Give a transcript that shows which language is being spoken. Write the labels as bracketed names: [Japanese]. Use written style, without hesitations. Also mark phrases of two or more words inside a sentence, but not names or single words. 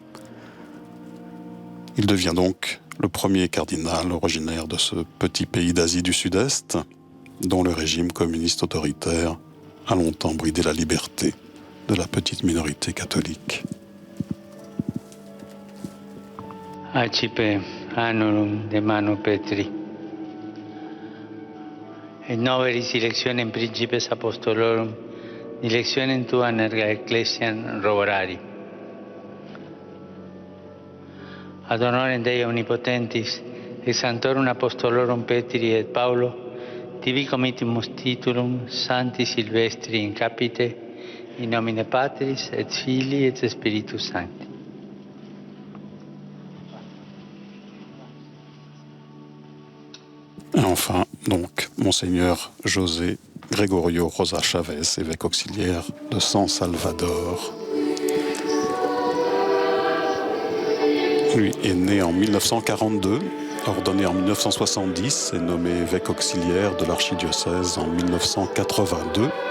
[French] Il devient donc le premier cardinal originaire de ce petit pays d'Asie du Sud-Est, dont le régime communiste autoritaire a longtemps bridé la liberté de la petite minorité catholique. [Latin] Accipe annulum de manu Petri, et noveris electionem principes apostolorum, electionem tuam erga ecclesiam roborari. Ad honorem Dei omnipotentis, ex sanctorum apostolorum Petri et Paulo, tibi committimus titulum Sancti Silvestri in capite, in nomine Patris et Filii et Spiritus Sancti. [French] Et enfin, donc, Monseigneur José Gregorio Rosa Chavez, évêque auxiliaire de San Salvador. Lui est né en 1942, ordonné en 1970 et nommé évêque auxiliaire de l'archidiocèse en 1982.